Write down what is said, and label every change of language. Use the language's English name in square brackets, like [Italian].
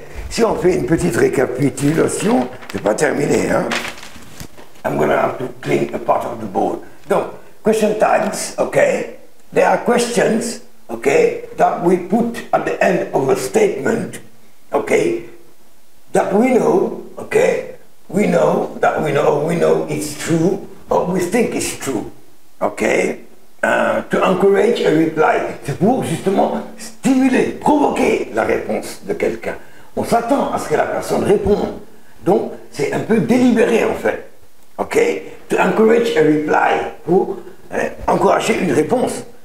[French] Si on fait une petite récapitulation, c'est pas terminé, hein? [English] I'm gonna have to clean a part of the board. Donc, question tags, okay? There are questions, okay, that we put at the end of a statement, okay, that we know, okay, we know it's true, or we think it's true, okay? To encourage a reply. [French] C'est pour justement stimuler, provoquer la réponse de quelqu'un. On s'attend à ce que la personne réponde. Donc, c'est un peu délibéré en fait. Ok? [English] To encourage a reply. [French] Pour encourager une réponse.